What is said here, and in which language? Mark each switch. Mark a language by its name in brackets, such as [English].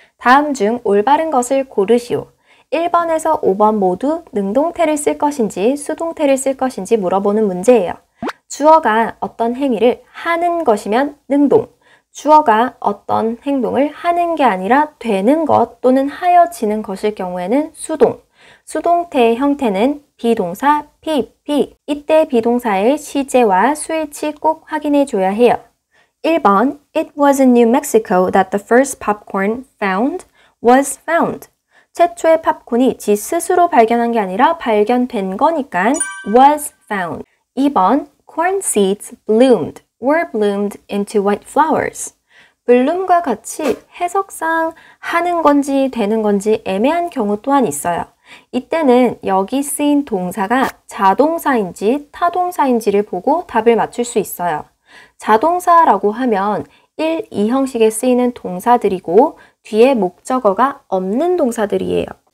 [Korean] 다음 중 올바른 것을 고르시오. 1번에서 5번 모두 능동태를 쓸 것인지 수동태를 쓸 것인지 물어보는 문제예요. 주어가 어떤 행위를 하는 것이면 능동, 주어가 어떤 행동을 하는 게 아니라 되는 것 또는 하여지는 것일 경우에는 수동. 수동태의 형태는 비동사 PP. 이때 비동사의 시제와 수일치 꼭 확인해 줘야 해요. [English] 1번 It was in New Mexico that the first popcorn was found. [Korean] 최초의 팝콘이 지 스스로 발견한 게 아니라 발견된 거니까 [English] was found. 2번 Corn seeds were bloomed into white flowers. [Korean] bloom과 같이 해석상 하는 건지 되는 건지 애매한 경우 또한 있어요. 이때는 여기 쓰인 동사가 자동사인지 타동사인지를 보고 답을 맞출 수 있어요. 자동사라고 하면 1, 2형식에 쓰이는 동사들이고 뒤에 목적어가 없는 동사들이에요.